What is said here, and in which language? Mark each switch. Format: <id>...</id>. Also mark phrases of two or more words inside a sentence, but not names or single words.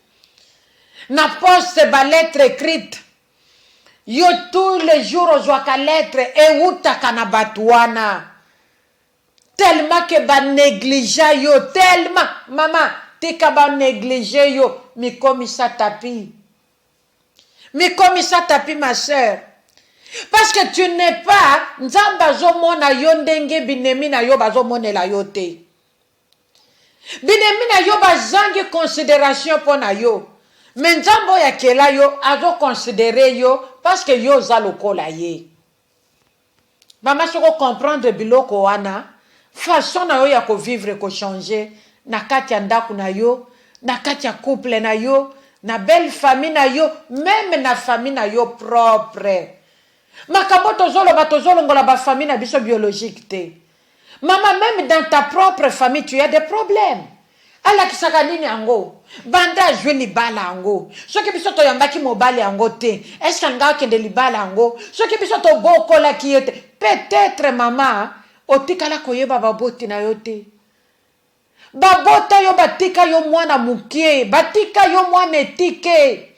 <ln>Na poste ba</ln> <fr>lettre écrite,</fr> <ln>yo</ln> <fr>tous les jours</fr> <ln>ozwaka lettre e utaka na batuana.</ln> <fr>Tellement que</fr> <ln>ba négligea yo, tellement, maman, tika ba négligea yo, mi komisa tapi. Mi komisa tapi</ln> <fr>ma sœur. Parce que tu n'es pas</fr> <ln>nzamba zo mona yo ndenge binemi na yo bazo monela yo te. Binemi na yo bazangi considération pona yo. Mais nzambo ya kela yo azo considérer yo</ln> <fr>parce que</fr> <ln>yo za lokola ye. Mama soko comprendre biloko wana façon na yo ya ko vivre ko changer na kati ya ndaku na yo, na kati ya couple na yo, na</ln> <fr>belle famille</fr> <ln>na yo, même na famille na yo propre. Makambo tozolongola ba famille na biso biologique te.</ln> <fr>Maman, même dans ta propre famille, tu as des problèmes.</fr> <ln>Ala kisaka nini ango? Banda jouer libala ango. Soki biso to yambaki mobali ango te.</ln> <fr>Est-ce</fr> <ln>qu'anga kende libala ango? Soki biso to bokola kiyete. Peut-être maman, otikala koyeba baboti na yote. Babota yo batika yo mwana mukie, batika yo mwana etike.</ln>